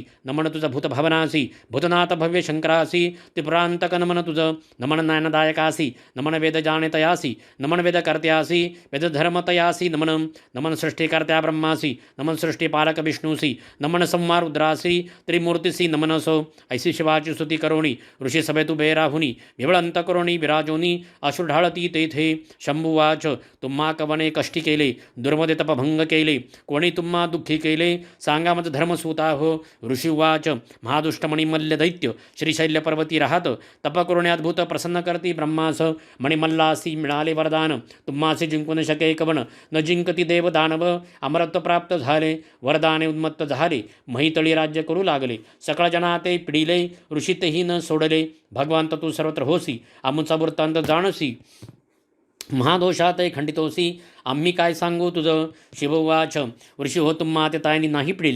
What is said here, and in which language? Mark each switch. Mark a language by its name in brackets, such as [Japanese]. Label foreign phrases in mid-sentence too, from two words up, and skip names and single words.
[Marathi] नमन तुझ भूतभवनासी भूतनाथ भव्य शंकरासी त्रिपुरांतक नमन तुझ नमन नयनदायकासी नमन वेद जाणेतयासी नमन वेद कर्त्यासी वेद धर्मतयासी नमन नमन सृष्टिकर्त्या ब्रह्मासी नमन सृष्टिपालक विष्णुसी नमन संहार रुद्रासी त्रिमूर्तिसी नमनसो ऐसी शिवाची स्तुती करोणी ऋषी सभेतु बेराहुनी विवळ अंतकरोणी विराजोनी अश्रू ढाळती तेथे शंभुवाच तुम्हा कवने कष्टी केले दुर्मदे तपभंग केले कोणी तुम्हा दुःखी केले सांगा मत धर्मसूता हो ऋषिवाच महादुष्टमणिमल्ल दैत्य श्रीशैल्य पर्वती राहत तप करुणे अद्भुत प्रसन्न करती ब्रह्मास मणिमल्लासी मिळाले वरदान तुम्हासी जिंकू न शके कवन न जिंकती देव दानव अमरत्व प्राप्त झाले वरदाने उन्मत्त झाले महितळी राज्य करू लागले सकळ जना ते पिडिले ऋषी तेही न सोडले भगवंत तू सर्वत्र होसी आमुचा वृत्तांत जाणसी महादोषात खंडितोसी आम्ही काय सांगू तुझं. शिववाच ऋषी हो तुम्हा ते तायनी नाही पिडिली.